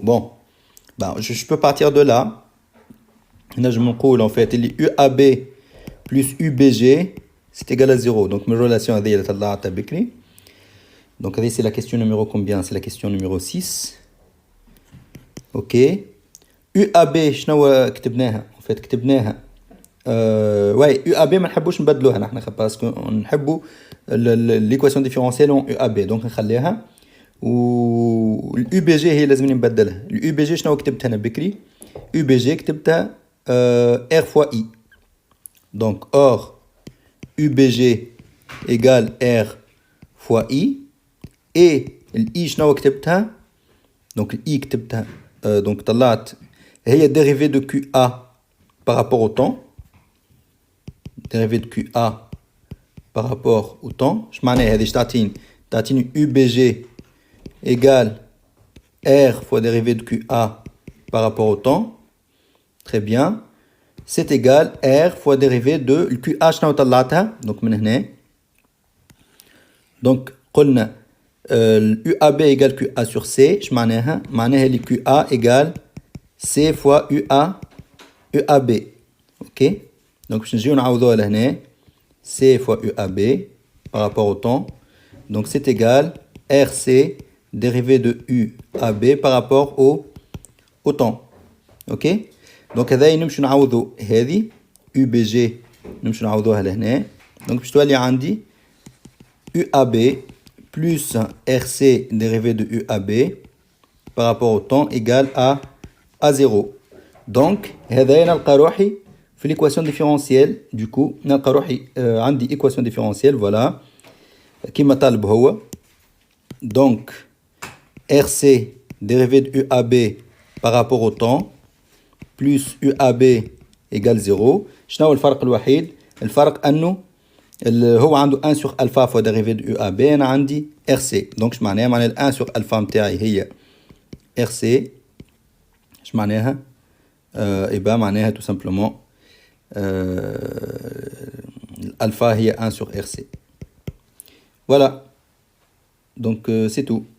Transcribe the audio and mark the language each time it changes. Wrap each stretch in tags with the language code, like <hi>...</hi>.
<fr>Bon, ben, je peux partir de là. Là, je me coule en fait. UAB plus UBG, c'est égal à 0. Donc, mes relations à Bikri. Donc, c'est la question numéro combien? C'est la question numéro 6. Ok.</fr> <ar>UAB شنو كتبناها؟</ar> <fr>en fait</fr> <ar>كتبناها</ar> <fr>ouais</fr> <ar>UAB ما نحبوش نبدلوها نحن</ar> <fr>parce que</fr> <ar>نحبوا</ar> <fr>l'équation différentielle</fr> <ar>en UAB</ar> <fr>donc</fr> <ar>نخليها و الUBG هي لازم نبدلها. الUBG شنو كتبتها انا بكري؟ UBG كتبتها</ar> <fr>R fois I. Donc or UBG égale R fois I et الI</fr> <ar>شنو كتبتها؟</ar> <fr>donc</fr> <ar>الI كتبتها</ar> <fr>donc</fr> <ar>طلعت هي</ar> <fr>dérivée de QA par rapport au temps. Dérivée de QA par rapport au temps. Je m'en ai dit تعطيني UBG égale R fois dérivée de QA par rapport au temps. Très bien. C'est égal R fois dérivée de QA</fr> <ar>شنو طلعتها</ar> <fr>donc</fr> <ar>من هنا.</ar> <fr>Donc</fr> <ar>قلنا</ar> <fr>UAB égale QA sur C. Je</fr> <ar>معناها اللي</ar> <fr>QA égale C fois UAB. Ok. Donc, je vais</fr> <ar>نعوضوها لهنا.</ar> <fr>C fois UAB par rapport au temps. Donc, c'est égal RC dérivé de UAB par rapport au temps. Ok.</fr> <ar>Donc, هذا نمشي نعوضو هذه UBG نمشي نعوضوها لهنا.</ar> <fr>Donc,</fr> <ar>باش تولي عندي</ar> <fr>UAB plus RC dérivé de UAB par rapport au temps égale à 0.</fr> <ar>Donc, هذا نلقى روحي في</ar> <fr>l'équation différentielle. Du coup,</fr> <ar>نلقى روحي عندي</ar> <fr>équation différentielle. Voilà.</fr> <ar>كما طالب هو.</ar> <fr>Donc, RC dérivé de UAB par rapport au temps plus UAB égale 0.</fr> <ar>شنو هو الفرق الوحيد؟ الفرق أنه هو عنده</ar> <fr>1 sur alpha fois dérivé de UAB.</fr> <ar>أنا عندي RC.</ar> <fr>Donc, je</fr> <ar>معناها</ar> <fr>1 sur alpha</fr> <ar>متاعي هي</ar> <fr>RC.</fr> <ar>ايش معناها؟ يبقى معناها</ar> <fr>tout simplement</fr> <ar>الألفا هي</ar> <fr>1 sur RC. Voilà. Donc c'est tout.</fr>